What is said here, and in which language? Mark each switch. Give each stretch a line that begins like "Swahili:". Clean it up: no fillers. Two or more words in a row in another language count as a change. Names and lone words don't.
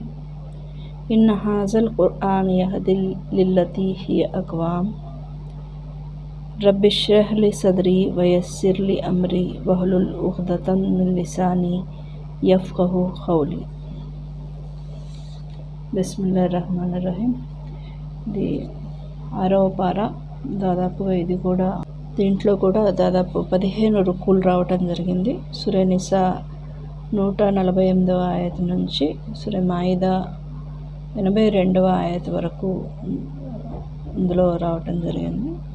Arabic: إن هذا القرآن يهدي للتي هي أقوم. رب اشرح لي صدري ويسر لي أمري واحلل عقدة من لساني يفقهوا قولي. بسم الله الرحمن الرحيم.
Telugu: ఇది 6వ పార. దాదాపుగా ఇది కూడా దీంట్లో కూడా దాదాపు 15 రుకులు రావటం జరిగింది. సూరా నిసా 148వ ఆయత నుంచి సూరా మాయిదా 82వ ఆయత వరకు ఇందులో రావటం జరిగింది.